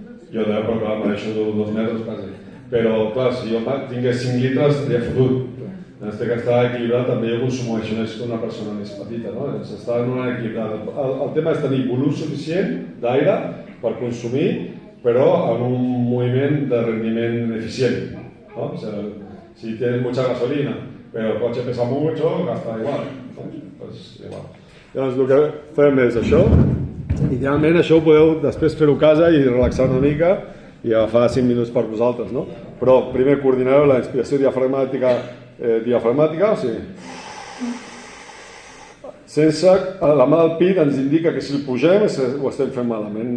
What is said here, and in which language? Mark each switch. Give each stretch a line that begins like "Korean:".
Catalan: Jo també, però clar, mereixo 2 metres quasi. Però clar, si jo tingués 5 litres estaria fotut. En aquest cas està equilibrat, també jo consumeixo més que una persona més petita, no? Està en una equilibrat. El tema és tenir volum suficient d'aire per consumir, però en un moviment de rendiment eficient, ¿no?
Spanish: O sea, si tienes mucha gasolina, pero el coche pesa mucho, gasta igual, ¿no? Pues igual.
Catalan: Llavors, el que fem és això. Idealment això ho podeu després fer-ho a casa i relaxar una mica i agafar 5 minuts per vosaltres, no? Però primer coordinareu la inspiració diafragmàtica, o sigui, sense la mà del pit ens indica que si el pugem ho estem fent malament.